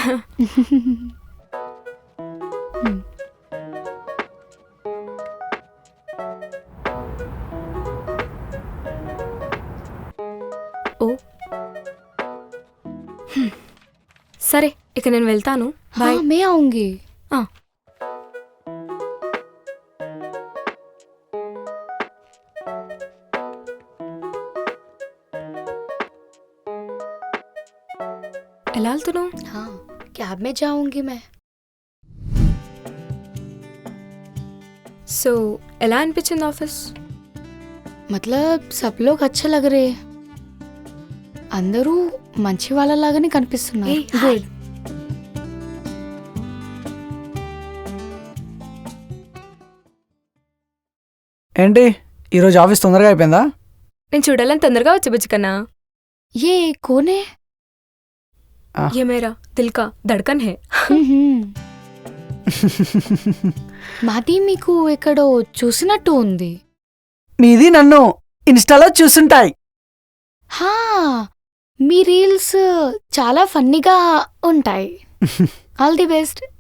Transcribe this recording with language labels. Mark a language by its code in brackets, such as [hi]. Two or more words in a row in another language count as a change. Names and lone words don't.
[te] ఓ సరే, ఇక నేను వెళ్తాను. [hi] हाँ मैं आऊंगी. [te] ఎలా వెళ్తున్నావు? [hi] हाँ कैब में जाऊंगी मैं. [te] సో ఎలా అనిపించింది ఆఫీస్? [hi] मतलब सब लोग अच्छे लग रहे. [te] అందరూ మంచి వాళ్ళలాగానే కనిపిస్తున్నారు. [en] Hey, hi. [te] గుడ్. ఏంటి ఈరోజు ఆఫీస్ తొందరగా అయిపోయిందా? నేను చూడాలని తొందరగా వచ్చి బుజ్జి కన్నా. [hi] ये कौन है? ये मेरा दिल का धड़कन है. [te] మాది మీకు ఎక్కడో చూసినట్టు ఉంది. మీది నన్ను ఇన్స్టాలో చూసుంటాయి. హా మీ రీల్స్ చాలా ఫన్నీగా ఉంటాయి. [en] all the best.